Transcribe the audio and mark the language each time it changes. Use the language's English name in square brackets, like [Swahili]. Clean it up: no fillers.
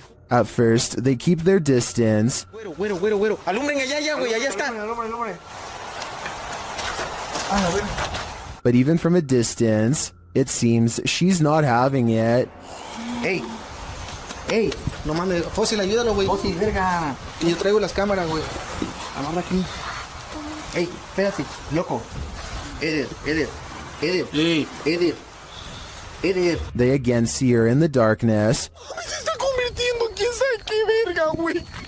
[English] At first, they keep their distance. [Spanish] Güero. Alumbren allá, güey, allá está. Alumbre. [English] But even from a distance, it seems she's not having it. ¡Ey! [Spanish] No mames, Fósil, ayúdalo, güey. Fósil, verga. Y yo traigo las cámaras, güey. Amarra aquí. ¡Ey, espérate, loco! Eder. [English] They again see her in the darkness. [Spanish] Se está convirtiendo en quién sabe qué verga, güey.